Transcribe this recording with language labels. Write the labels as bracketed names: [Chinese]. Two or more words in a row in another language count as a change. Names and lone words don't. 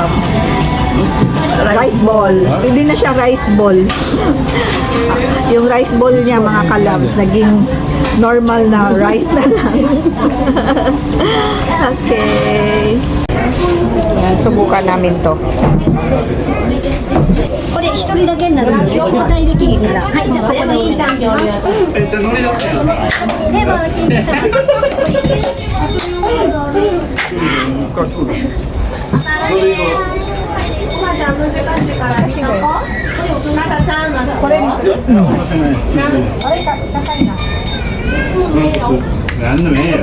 [English] Rice ball. [Filipino] Hindi na siya [English] rice ball. [Filipino] Yung [English] rice ball [Filipino] niya, mga kalabs, naging normal na rice na lang. Okay. Ayan, subukan namin to. [Japanese] これ一人だけになるので交代できへんから。はい、じゃあこれもいいじゃん。レバー聞いてた何でもいいよ。